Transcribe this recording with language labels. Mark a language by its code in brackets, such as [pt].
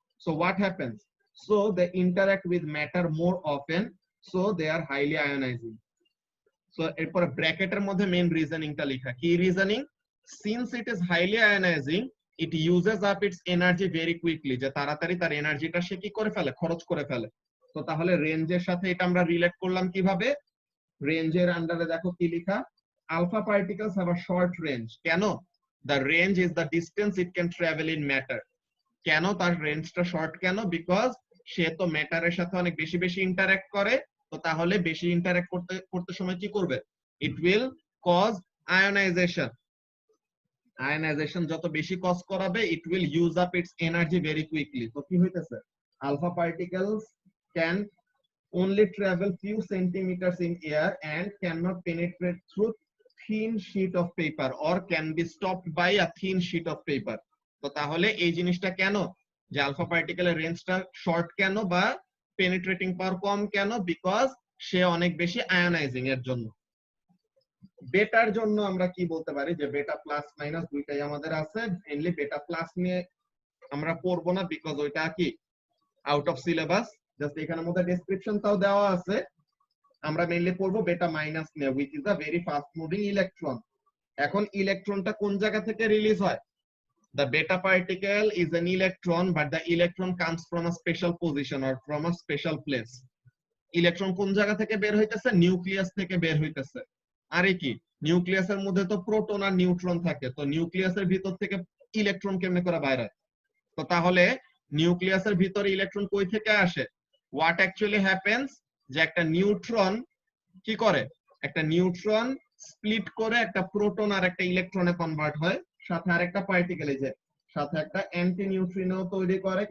[en] So what happens, so they interact with matter more often, so they are highly ionizing. [bn] So এরপর ব্র্যাকেটের মধ্যে main রিজনিংটা লেখা, কি reasoning? [en] since it is highly ionizing it uses up its energy very quickly, [bn] যে তাড়াতাড়ি তার এনার্জিটা সে কি করে ফেলে, [en] খরচ করে ফেলে। [bn] তো তাহলে রেঞ্জের সাথে এটা আমরা রিলেট করলাম কিভাবে? রেঞ্জের আন্ডারে দেখো কি লেখা, [en] Alpha particles have a short range. [bn] কেন? [en] The range is the distance it can travel in matter. [bn] কেন তার রেঞ্জটা শর্ট? কেন? বিকজ সে তো ম্যাটারের সাথে অনেক বেশি বেশি ইন্টারঅ্যাক্ট করে। তো তাহলে বেশি ইন্টারঅ্যাক্ট করতে করতে সময় কি করবে? [en] It will cause ionization. [bn] Ionisation যত বেশি কজ করাবে, [en] It will use up its energy very quickly. [bn] তো কি হইতেছে? [en] Alpha particles can only travel few centimeters in air and cannot penetrate through thin sheet of paper or can be stopped by a thin sheet of paper. [bn] তো তাহলে এই জিনিসটা কেন, যে alpha পার্টিকেলের রেঞ্জটা শর্ট কেন বা পেনিট্রেটিং পাওয়ার কম কেন? বিকজ সে অনেক বেশি আয়োনাইজিং এর জন্য। বেটার জন্য আমরা কি বলতে পারি, যে বেটা প্লাস মাইনাস দুইটাই আমাদের আছে। মেইনলি বেটা প্লাস নিয়ে আমরা পড়বো না, বিকজ ওইটা কি আউট অফ সিলেবাস। জাস্ট এখানের মধ্যে ডেসক্রিপশনটাও দেওয়া আছে। আমরা মেইনলি পড়বো বেটা মাইনাস নিয়ে, [en] which is a very fast moving electron। [bn] এখন ইলেকট্রনটা কোন জায়গা থেকে রিলিজ হয়? [en] The beta particle is an electron, but the electron comes from a special position or from a special place. [bn] Electron কোন জায়গা থেকে বের হইতেছে? নিউক্লিয়াস থেকে বের হইতেছে। আরে কি, নিউক্লিয়াসের মধ্যে তো প্রোটন আর নিউট্রন থাকে, তো নিউক্লিয়াসের ভিতর থেকে ইলেকট্রন কেমনে করে বাইরে হয়? তো তাহলে নিউক্লিয়াসের ভিতরে ইলেকট্রন কই থেকে আসে? [en] what actually happens, [bn] যে একটা নিউট্রন কি করে, একটা নিউট্রন স্প্লিট করে একটা প্রোটন আর একটা ইলেকট্রনে কনভার্ট হয়, সাথে আরেকটা পার্টিকেল, এই যে সাথে একটা অ্যান্টি নিউট্রিনো তৈরি করে।